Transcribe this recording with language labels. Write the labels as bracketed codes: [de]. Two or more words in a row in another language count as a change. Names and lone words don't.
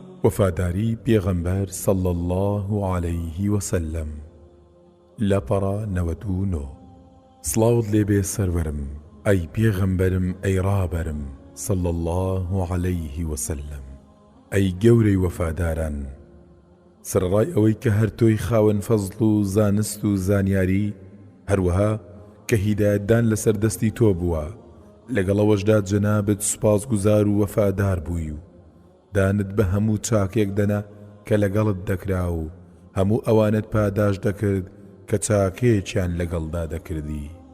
[ckb] وفاداری پێغەمبەر [ar] صلى الله عليه وسلم. [ckb] لەپەڕە 99 سڵاوت لێبێ سەروەرم ئەی پێغەمبەرم ئەی ڕابەرم [ar] صلى الله عليه وسلم. [ckb] ئەی گەورەی وەفاداران، سرڕای ئەوەی کە هەر تۆی خاوەن فەزڵ و زانست و زانیاری، هەروەها کە هیدایەتدان لەسەر دەستی تۆ بووە، لەگەڵەوەشدا جەنابت سوپاسگوزار و وەفادار بووی و دانت بە هەموو چاکێک دەنا کە لەگەڵت دەکرا و هەموو ئەوانت پاداش دەکرد کە چاکێکیان لەگەڵدا دەکردی.